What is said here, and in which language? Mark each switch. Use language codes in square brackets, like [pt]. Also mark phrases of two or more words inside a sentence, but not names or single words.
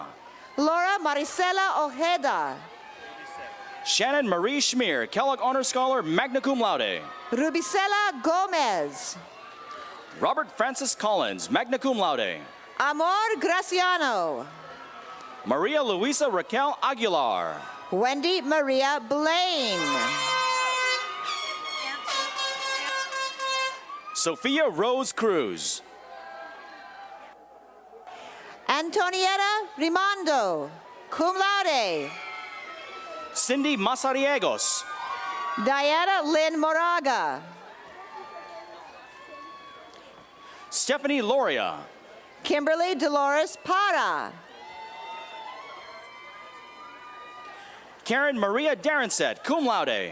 [en] Laura Maricela Ojeda. Shannon Marie Schmier, Kellogg Honor Scholar, [la] magna cum laude. [en] Rubicela Gomez. Robert Francis Collins, [la] magna cum laude. [en] Amor Graciano. Maria Luisa Raquel Aguilar. Wendy Maria Blaine. Sophia Rose Cruz. Antonietta Rimondo, [la] cum laude. [en] Cindy Masariegos. Diana Lynn Moraga. Stephanie Loria. Kimberly Dolores Para. Karen Maria Darrenset, [la] cum laude.